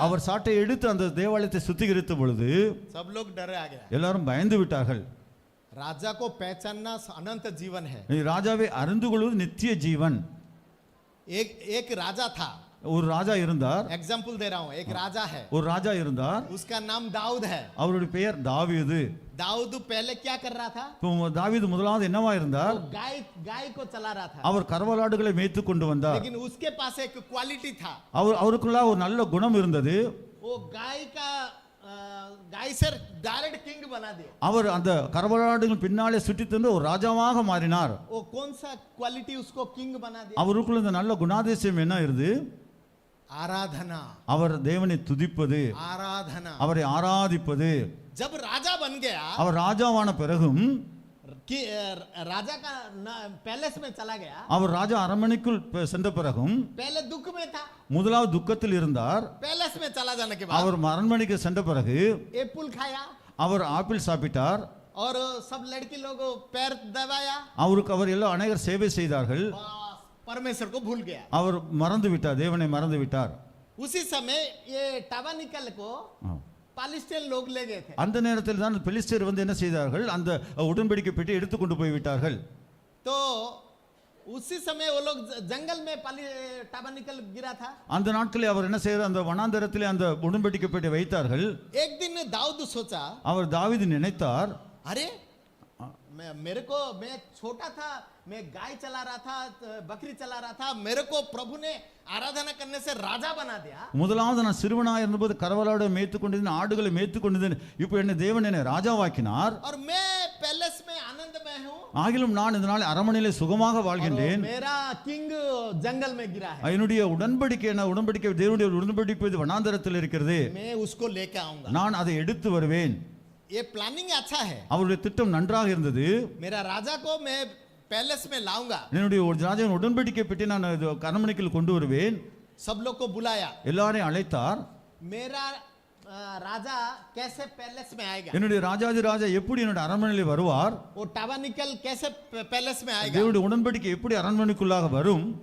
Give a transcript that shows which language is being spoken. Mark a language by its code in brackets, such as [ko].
[ta] அவர் சாட்டை எடுத்து அந்த தேவாலயத்தை சுத்திகரித்த பொழுது [hi] सब लोग डरे आ गया. [ta] எல்லாரும் பயந்து விட்டார்கள். [hi] राजा को पहचानना अनंत जीवन है. [ta] ராஜாவை அறிந்து கொள்வது நித்திய ஜீவன். [hi] एक राजा था, [ta] ஒரு ராஜா இருந்தார். [hi] एग्जाम्पल दे रहा हूँ. एक राजा है, [ta] ஒரு ராஜா இருந்தார். [hi] उसका नाम दाऊद है. [ta] அவருடைய பெயர் தாவீது. [hi] दाऊद पहले क्या कर रहा था? [ta] தாவீது முதலாவது என்னவா இருந்தார்? [hi] वो गाय को चला रहा था. [ta] அவர் கறவலாடுகளை மேய்த்து கொண்டு வந்தார். [hi] लेकिन उसके पास एक क्वालिटी था. [ta] அவருக்குள்ள ஒரு நல்ல குணம் இருந்தது. [hi] वो गाय से डायरेक्ट किंग बना दिया. [ta] அவர் அந்த கறவலாடுகள் பின்னாலே சுற்றி தந்து ஒரு ராஜாவாக மாறினார். [hi] वो कौन सा क्वालिटी उसको किंग बना दिया? [ta] அவருக்குள்ள இந்த நல்ல குணாதிசயம் என்ன இருந்து? [hi] आराधना. [ta] அவர் தேவனை துதிப்பது, [hi] आराधना. [ta] அவரை ஆராதிப்பது. [hi] जब राजा बन गया, [ta] அவர் ராஜாவான பிறகும் [hi] कि राजा का पैलेस में चला गया, [ta] அவர் ராஜா அரண்மனைக்குள் சென்ற பிறகும் [hi] पहले दुख में था, [ta] முதலாவது துக்கத்தில் இருந்தார். [hi] पैलेस में चला जाने के बाद [ta] அவர் அரண்மனைக்கு சென்ற பிறகு [hi] एप्पल खाया [ta] அவர் ஆப்பிள் சாப்பிட்டார். [hi] और सब लड़की लोग पैर दबाया. [ta] அவர் எல்லாம் அநேகர் சேவை செய்தார்கள். [hi] परमेश्वर को भूल गया. [ta] அவர் மறந்து விட்டார், தேவனை மறந்து விட்டார். [hi] उसी समय ये टबानिकल को பாலிஸ்டியன் लोग ले गए थे. [ta] அந்த நேரத்தில் தான் பெலிஸ்தர் வந்து என்ன செய்தார்கள்? அந்த உடன்படிக்கை பெட்டி எடுத்து கொண்டு போய் விட்டார்கள். [hi] तो उसी समय वो लोग जंगल में टबानिकल गिरा था. [ta] அந்த நாட்களில் அவர் என்ன செய்தார்? அந்த வனாந்தரத்திலே அந்த உடன்படிக்கை பெட்டி வைத்தார்கள். [hi] एक दिन दाऊद सोचा, [ta] அவர் தாவீது நினைத்தார், [hi] अरे मैं छोटा था, मैं गाय चला रहा था, बकरी चला रहा था, मेरे को प्रभु ने आराधना करने से राजा बना दिया. [ta] முதலாவது நான் சிறுவனாக இருந்தபோது கறவலாடு மேய்த்து கொண்டிருந்தேன், ஆடுகளை மேய்த்து கொண்டிருந்தேன். இப்போ என்ன தேவன் என்னை ராஜாவாக்கினார். [hi] और मैं पैलेस में आनंद में हूँ. [ta] ஆகிலும் நான் இதனால் அரண்மனையிலே சுகமாக வாழ்கின்றேன். [hi] मेरा किंग जंगल में गिरा है. [ta] என்னுடைய உடன்படிக்கை தேவனுடைய உடன்படிக்கை வனாந்தரத்தில் இருக்கிறது. [hi] मैं उसको लेके आऊंगा. [ta] நான் அதை எடுத்து வருவேன். [hi] ये प्लानिंग अच्छा है. [ta] அவருடைய திட்டம் நன்றாக இருந்தது. [hi] मेरा राजा को मैं पैलेस में लाऊंगा. [ta] என்னுடைய ராஜாவின் உடன்படிக்கை பெட்டி நான் அரண்மனைக்குள் கொண்டு வருவேன். [hi] सब लोग को बुलाया. [ta] எல்லாரையும் அழைத்தார். [hi] मेरा राजा कैसे पैलेस में आएगा? [ta] என்னுடைய ராஜா எப்படி என்னுடைய அரண்மனையில் வருவார்? [hi] वो टबानिकल कैसे पैलेस में आएगा? [ta] தேவனுடைய உடன்படிக்கை எப்படி அரண்மனைக்குள்ளாக வரும்?